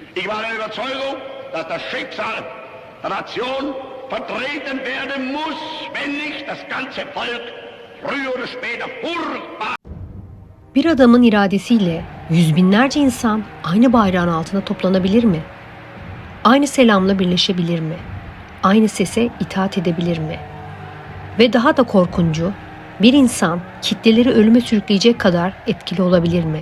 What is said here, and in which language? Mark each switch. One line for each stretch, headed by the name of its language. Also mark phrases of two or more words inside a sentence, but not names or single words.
German: Ich war der Überzeugung, dass das Schicksal der Nation vertreten werden muss, wenn nicht das ganze Volk früher oder später furchtbar.
Turkish: Bir adamın iradesiyle yüz binlerce insan aynı bayrağın altında toplanabilir mi? Aynı selamla birleşebilir mi? Aynı sese itaat edebilir mi? Ve daha da korkuncu, bir insan kitleleri ölüme sürükleyecek kadar etkili olabilir mi?